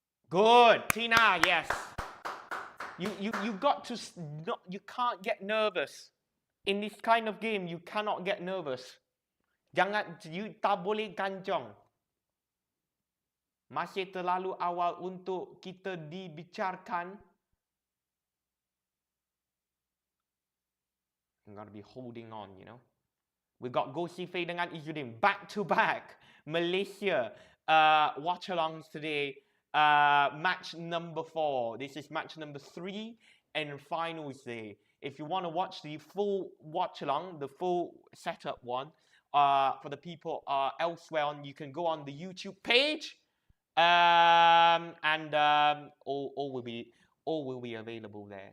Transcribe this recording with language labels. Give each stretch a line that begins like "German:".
English: Good, Thinaah, yes. You got to you can't get nervous. In this kind of game, you cannot get nervous.
Malay: You tak boleh ganjong. Masih terlalu awal untuk kita dibicarakan.
English: You got to be holding on, you know. We got Gossi Fei dengan Izzuddin back to back. Malaysia watch-alongs today. Match number 4. This is match number 3 and finals day. If you want to watch the full watch-along, the full setup one, for the people elsewhere on, you can go on the YouTube page, and all will be available there.